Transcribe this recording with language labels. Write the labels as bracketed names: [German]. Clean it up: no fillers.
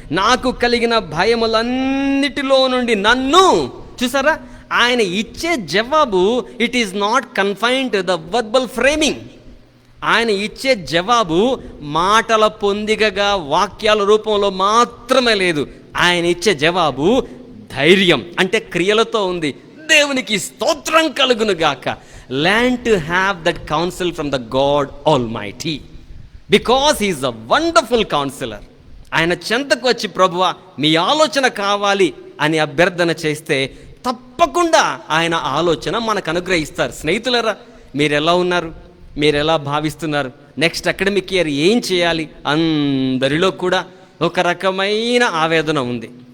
[Telugu] నాకు కలిగిన భయములన్నిటిలో నుండి నన్ను, చూసారా, ఆయన ఇచ్చే జవాబు [English] It is not confined the verbal framing. [Telugu] ఆయన ఇచ్చే జవాబు మాటల పొందికగా వాక్యాల రూపంలో మాత్రమే లేదు. ఆయన ఇచ్చే జవాబు ధైర్యం, అంటే క్రియలతో ఉంది. దేవునికి స్తోత్రం కలుగును గాక. [English] Learn to have that counsel from the God Almighty, because he is a wonderful counselor. [Telugu] ఆయన చెంతకు వచ్చి ప్రభువా మీ ఆలోచన కావాలి అని అభ్యర్థన చేస్తే తప్పకుండా ఆయన ఆలోచన మనకు అనుగ్రహిస్తారు. స్నేహితులరా, మీరు ఎలా ఉన్నారు? మీరు ఎలా భావిస్తున్నారు? [English] next academic year [Telugu] ఏం చేయాలి? అందరిలో కూడా ఒక రకమైన ఆవేదన ఉంది.